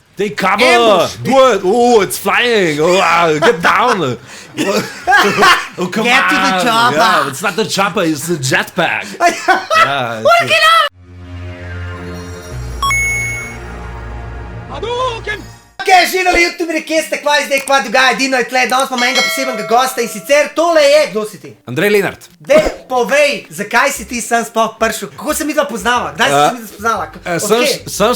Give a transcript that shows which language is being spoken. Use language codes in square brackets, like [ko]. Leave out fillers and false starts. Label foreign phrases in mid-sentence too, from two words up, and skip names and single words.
[en] They cover! Do it! Oh, it's flying! Oh, get down! Oh, come Get to the chopper. Yeah, it's not the chopper, it's the jetpack. Yeah, Work it out! [sl] Ok, živeli youtuberi, kje ste, kva zdaj, kva dogaja, Dino je tle, danes imamo enega posebnega gosta in sicer tole je, kdo si ti? Andrej Lenart. Dej, povej, zakaj si ti sem sploh prišel, kako se mi dva poznava, kdaj si se mi dva spoznala?